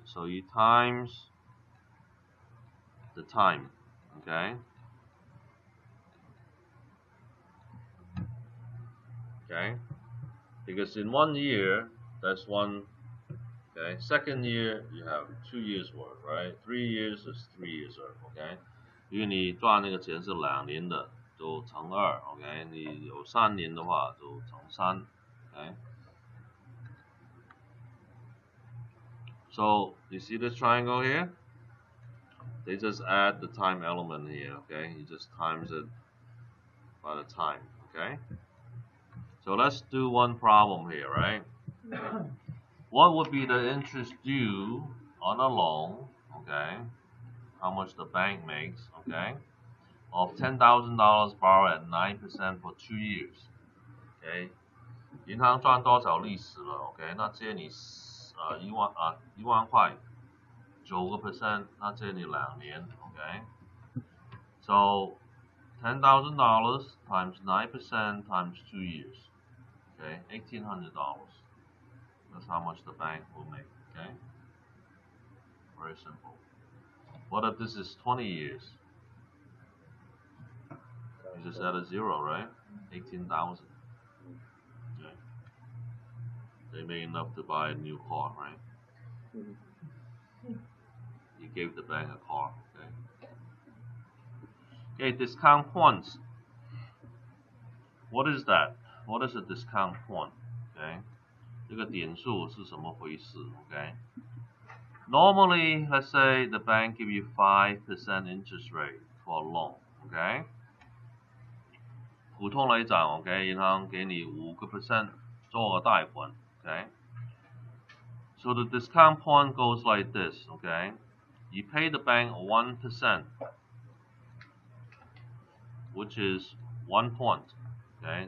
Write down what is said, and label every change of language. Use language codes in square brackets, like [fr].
[en] So you times the time, okay, okay, because in 1 year that's one. Okay, second year you have 2 years worth, right? 3 years is 3 years worth, okay? [zh] 因为你赚那个钱是2年的，就乘2 ，OK？你有3年的话就乘3 ，okay? [en] So you see this triangle here? They just add the time element here, okay? You just times it by the time, okay? So let's do one problem here, right? What would be the interest due on a loan, okay? How much the bank makes, okay? Of $10,000 borrowed at 9% for 2 years. [zh] ，OK， 银行赚多少利息了 ，OK， 那借你一万块，9%，那借你2年 ，OK， [en] so $10,000 times 9% times 2 years, okay, $1,800. That's how much the bank will make, okay? Very simple. What if this is 20 years? You just add a zero, right? 18,000. Okay. They made enough to buy a new car, right? You gave the bank a car, okay? Okay, discount points. What is that? What is a discount point? Okay, [zh] 这个点数是什么回事 [en] ？Okay, normally, let's say the bank give you 5% interest rate for a loan. [zh] Okay, 普通来讲 ，OK， 银行给你5% 做个贷款 ，OK。 [en] So the discount point goes like this, okay? You pay the bank 1%, which is 1 point, okay?